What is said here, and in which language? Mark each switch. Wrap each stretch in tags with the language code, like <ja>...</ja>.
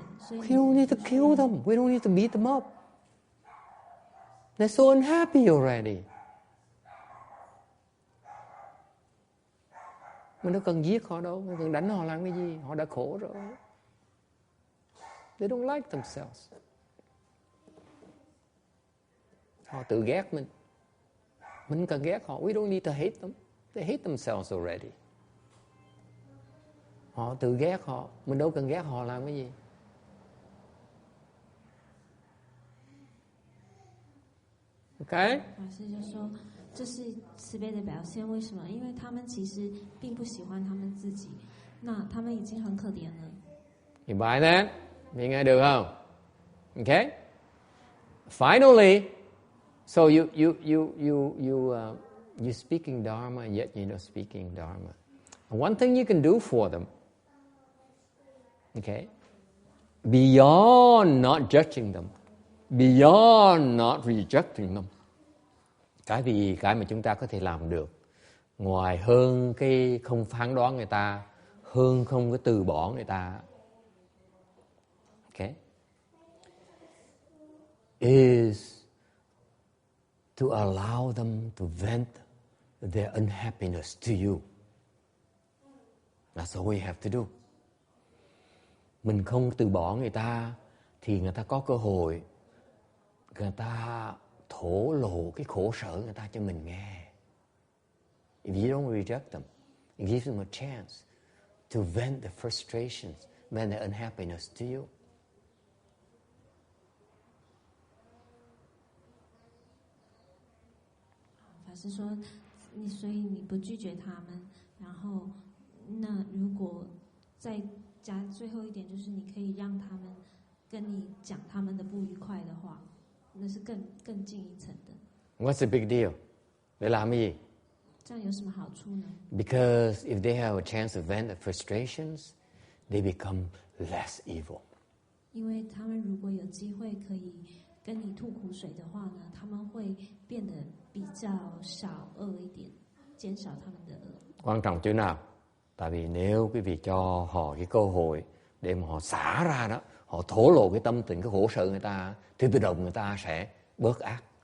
<en>We don't need to kill them. We don't need to beat them up. They're so unhappy already.</en> <vi>Mình đâu cần giết họ đâu, mình cần đánh họ làm cái gì? Họ đã khổ rồi.</vi> <en>They don't like themselves.</en> <vi>Họ tự ghét mình. Mình cần ghét họ.</vi> <en>We don't need to hate them. They hate themselves already.</en> <vi>Họ tự ghét họ. Mình đâu cần ghét họ làm cái gì.</vi> <en>Okay?</en> <zh>法师就说，这是慈悲的表现。为什么？因为他们其实并不喜欢他们自己，那他们已经很可怜了。</zh> <en>You buy that?</en> <vi>Mình nghe được không?</vi> <en>Okay? finally, so you're speaking Dharma, yet you're not speaking Dharma. And one thing you can do for them, okay, beyond not judging them, beyond not rejecting them,</en> <vi>cái mà chúng ta có thể làm được, ngoài hơn cái không phán đoán người ta,</vi> <en>hơn không có từ bỏ người ta, okay, is to allow them to vent their unhappiness to you. That's all we have to do.</en> <vi>Mình không từ bỏ người ta thì người ta có cơ hội, người ta thổ lộ cái khổ sở người ta cho mình nghe.</vi> <en>If you don't reject them, it gives them a chance to vent their frustrations, vent their unhappiness to you.</en> <zh>Pháp sư说，所以你不拒绝他们，然后那如果再加最后一点，就是你可以让他们跟你讲他们的不愉快的话，那是更进一层的。</zh> <en>What's the big deal?</en> <vi>Để làm cái gì?</vi> <zh>这样有什么好处呢？</zh> <en>Because if they have a chance to vent their frustrations, they become less evil.</en> <zh>因为他们如果有機會可以跟你吐苦水的話呢，他們會變得比較少惡一點，減少他們的惡。</zh> <vi>Quan trọng chỗ nào? Tại vì nếu quý vị cho họ cái cơ hội để mà họ xả ra đó, họ thổ lộ cái tâm tình, cái khổ sở người ta, thì tự động người ta sẽ bớt ác.</vi>